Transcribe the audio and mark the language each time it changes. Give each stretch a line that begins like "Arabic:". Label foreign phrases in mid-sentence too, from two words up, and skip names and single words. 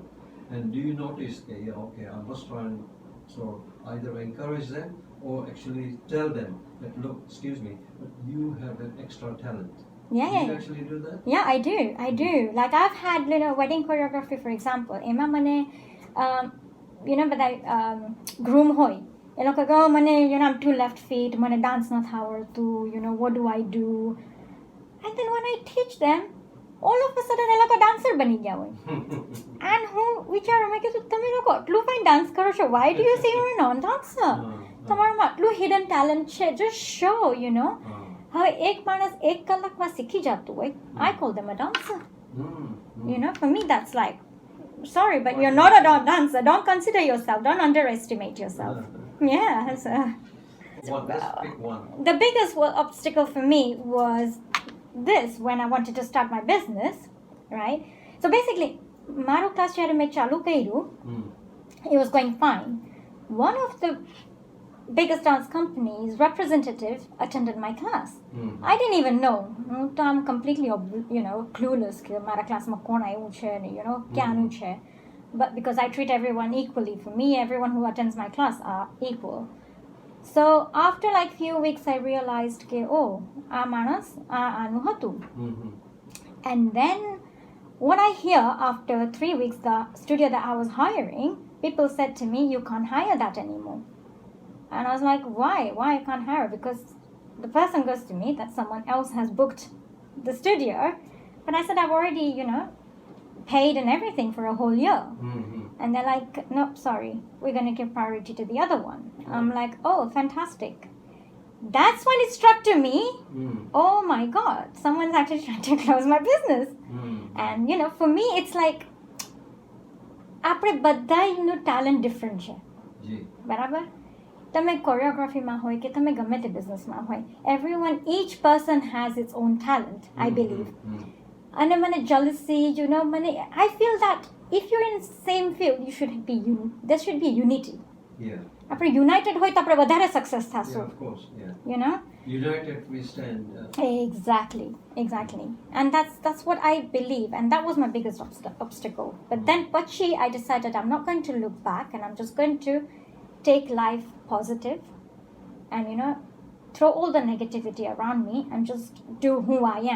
English: And do you notice, okay, I must try and either encourage them or actually tell them that, look, excuse me, but you have an extra talent? Yeah. Do you actually do that? Yeah, I do. Like I've had wedding choreography, for example.
Gujarati: એમાં મને બધા groom હોય એ લોકો કહે મને
English: I'm too left feet,
Gujarati: મને dance નથી આવડતું,
English: what do I do? And then when I teach them, all of a sudden
Gujarati: એ લોકો dancer બની ગયા હોય. And હું વિચારું મેં કીધું તમે લોકો આટલું
English: fine dance
Gujarati: કરો છો,
English: why do you say you're a non-dancer?
Gujarati: તમારામાં આટલું
English: hidden talent
Gujarati: છે,
English: just show,
Gujarati: હવે એક માણસ 1 કલાકમાં શીખી જતું હોય,
English: I call them a dancer. For me that's like, sorry, but you're not a dancer. Don't consider yourself, don't underestimate yourself. Yeah. So Let's pick one. The biggest obstacle for me was this, when I wanted to start my business, right? So basically,
Gujarati: મારું ક્લાસ જ્યારે મેં ચાલુ કર્યું,
English: it was going fine. One of the biggest dance company's representative attended my class. I didn't even know. So I'm completely, clueless
Gujarati: કે મારા ક્લાસમાં કોણ આવ્યું છે ને, ક્યાંનું છે.
English: But because I treat everyone equally, for me, everyone who attends my class are equal. So after like few weeks, I realized
Gujarati: કે આ માણસ આનું હતું.
English: And then what I hear after 3 weeks, the studio that I was hiring, people said to me, you can't hire that anymore. And I was like, why I can't hire? Because the person goes to me that someone else has booked the studio, but I said I've already paid and everything for a whole year. And they're like, no, sorry, we're going to give priority to the other one. I'm like, oh, fantastic. That's when it struck to me, oh my god, someone's actually trying to close my business. And for me it's like
Gujarati: આપણે બધાનું talent different છે, બરાબર? તમે choreographyમાં હોય કે તમે ગમે તે બિઝનેસમાં હોય,
English: everyone, each person has its own talent, I believe.
Gujarati: અને મને
English: jealousy, I feel that if you're in the same field, you should be there should be unity. Yeah.
Gujarati: આપણે united હોય તો આપણે વધારે સક્સેસ થાશું.
English: Yeah, of course, yeah. United we stand. Exactly. And that's what I believe, and that was my biggest obstacle. But then pachi I decided I'm not going to look back, and I'm just going to take life positive and throw all the negativity around me and just do who I am.